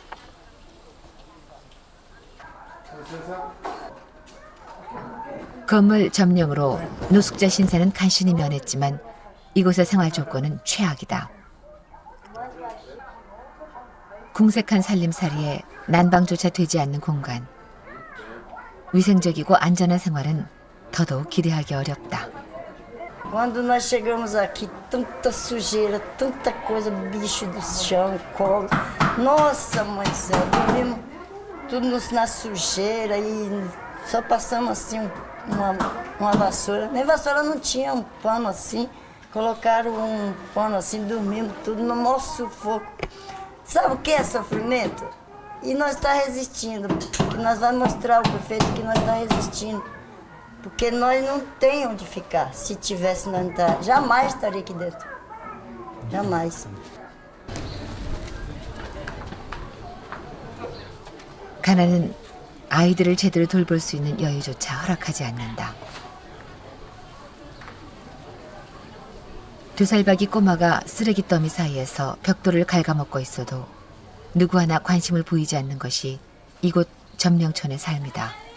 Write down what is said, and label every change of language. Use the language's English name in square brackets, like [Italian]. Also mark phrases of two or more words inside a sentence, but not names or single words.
[Korean] 건물 점령으로 노숙자 신세는 간신히 면했지만 이곳의 생활 조건은 최악이다. 궁색한 살림살이에 난방조차 되지 않는 공간. 위생적이고 안전한 생활은 더더욱 기대하기 어렵다. [Portuguese] Quando nós chegamos aqui, tanta sujeira, tanta coisa, bicho do chão, cobra. Nossa, mãe do céu, dormimos tudo na sujeira e só passamos assim uma vassoura. Nem vassoura não tinha, um pano assim. Colocaram um pano assim, dormimos tudo no maior sufoco. Sabe o que é sofrimento? E nós estamos resistindo, porque nós vamos mostrar ao prefeito que nós estamos resistindo. Porque nós não temos onde ficar. Se tivesse, nós não jamais estaria aqui dentro. Jamais. [Korean] 가난은 아이들을 제대로 돌볼 수 있는 여유조차 허락하지 않는다. 2살박이 꼬마가 쓰레기 더미 사이에서 벽돌을 갉아먹고 있어도 누구 하나 관심을 보이지 않는 것이 이곳 점령촌의 삶이다.